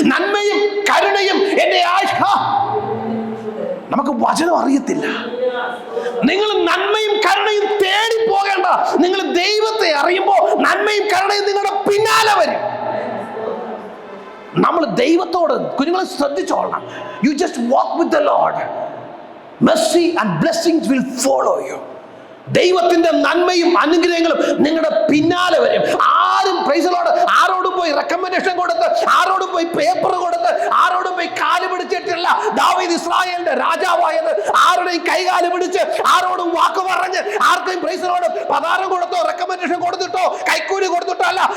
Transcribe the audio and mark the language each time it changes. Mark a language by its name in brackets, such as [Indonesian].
[Malayalam] നന്മയും കരുണയും എന്റെ ആശ. നമുക്ക് വചനം അറിയത്തില്ല. നിങ്ങൾ നന്മയും കരുണയും തേടി പോകേണ്ട. നിങ്ങൾ ദൈവത്തെ അറിയുമ്പോൾ നന്മയും കരുണയും നിങ്ങളുടെ പിന്നാലെ വരും. നമ്മൾ ദൈവത്തോട് കുഞ്ഞുങ്ങളെ ശ്രദ്ധിച്ചോളണം. [English] You just walk with the Lord. Mercy and blessings will follow you. [Malayalam] ദൈവത്തിന്റെ നന്മയും അനുഗ്രഹങ്ങളും നിങ്ങളുടെ പിന്നാലെ വരും. ആരും പ്രൈസിലോട് ആരോടും പോയി റെക്കമെൻഡേഷൻ കൊടുത്ത്, ആരോടും പോയി പേപ്പർ കൊടുത്ത്, ആരോടും പോയി കാല് പിടിച്ചിട്ടില്ല ദാവീദ് ഇസ്രായേലിന്റെ രാജാവായത്. ആരുടെയും കൈകാല് പിടിച്ച്, ആരോടും വാക്ക് പറഞ്ഞ്, ആർക്കും പ്രൈസിലോട് പതാരം കൊടുത്തോ റെക്കമെൻഡേഷൻ കൊടുത്തിട്ടോ കൈക്കൂലി കൊടുത്തിട്ടോ അല്ല.